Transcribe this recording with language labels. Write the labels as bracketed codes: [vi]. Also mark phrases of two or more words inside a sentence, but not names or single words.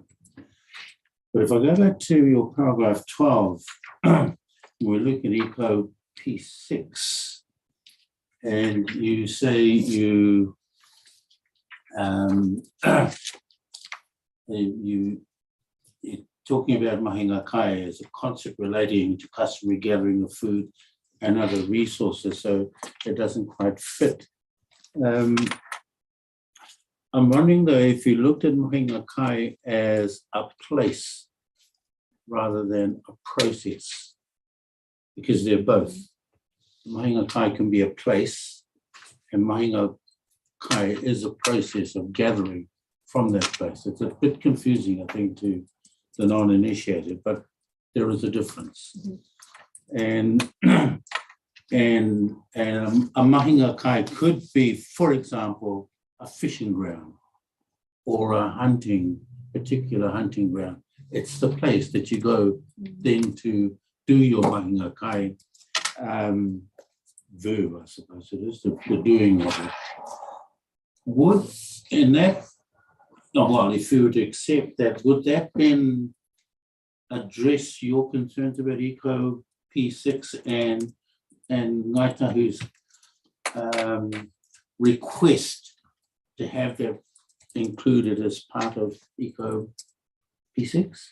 [en] But if I go back to your paragraph 12, we're looking at Eco P6, and you say you're talking about [mi] mahinga kai [en] as a concept relating to customary gathering of food and other resources, so it doesn't quite fit. I'm wondering though, if you looked at [mi] mahinga kai [en] as a place rather than a process, because they're both. [mi] Mahinga kai [en] can be a place and [mi] mahinga kai [en] is a process of gathering from that place. It's a bit confusing, I think, to the non-initiated, but there is a difference. And a [mi] mahinga kai [en] could be, for example, a fishing ground or a particular hunting ground. It's the place that you go then to do your [mi] mahinga kai [en] verb, I suppose it is, the doing of it. Would, in that, well, if you were to accept that, would that then address your concerns about Eco P6 and Ngaitahu's request to have that included as part of Eco P6?